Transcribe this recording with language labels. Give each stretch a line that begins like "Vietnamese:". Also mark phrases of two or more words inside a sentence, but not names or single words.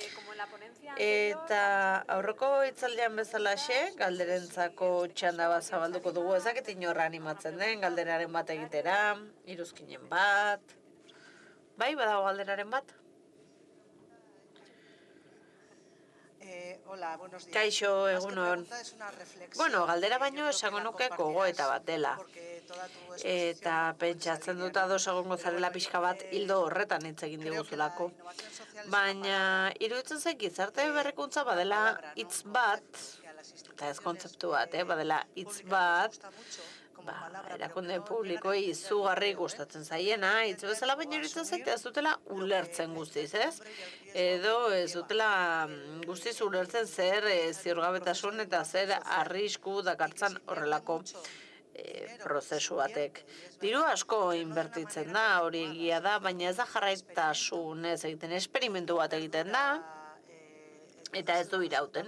Basque: Eta aurreko hitzaldian bezalaxe, galderentzako txanda bat zabalduko dugu, ezakit inorra animatzen den, galderaren bat egitera, iruzkinen bat. Bai, badago galderaren bat?
Spanish: Hola, buenos días.
Basque: Kaixo,
Spanish: Más que
Basque: egunon.
Spanish: pregunta, es una reflexión
Basque: Bueno, galdera
Spanish: que yo
Basque: baino
Spanish: creo que
Basque: esango
Spanish: la
Basque: nuke
Spanish: compartirás
Basque: gogoeta bat dela.
Spanish: porque toda tu exposición
Basque: Eta
Spanish: va un poco en esa
Basque: pentsatzen
Spanish: línea,
Basque: dut
Spanish: ¿no?
Basque: ados egongo
Spanish: Pero
Basque: zarela
Spanish: bueno,
Basque: pixka bat hildo horretan hitz egin
Spanish: creo que la
Basque: diguzulako.
Spanish: innovación social es una
Basque: Baina
Spanish: palabra,
Basque: iruditzen zait gizarte berrikuntza
Spanish: una
Basque: badela
Spanish: palabra, ¿no?
Basque: hitz
Spanish: Un
Basque: bat,
Spanish: concepto que a las
Basque: eta ez
Spanish: instituciones
Basque: kontzeptu bat, badela hitz
Spanish: públicas les
Basque: bat,
Spanish: gusta mucho como palabra, pero que
Basque: erakunde
Spanish: no llegan a
Basque: publikoei
Spanish: entender,
Basque: izugarri
Spanish: creo,
Basque: gustatzen
Spanish: no llegan a
Basque: zaiena, hitz
Spanish: entender
Basque: bezala
Spanish: o
Basque: baina
Spanish: a
Basque: iruditzen
Spanish: asumir
Basque: zait ez dutela
Spanish: lo que
Basque: ulertzen
Spanish: la
Basque: guztiz, ez?
Spanish: incertidumbre y el riesgo
Basque: Edo
Spanish: que
Basque: ez
Spanish: conlleva
Basque: dutela guztiz ulertzen zer ziurgabetasun eta zer arrisku dakartzan horrelako prozesu batek. Diru asko inbertitzen da, hori egia da, baina ez da jarraitasunez egiten, esperimentu bat egiten da, eta ez du irauten.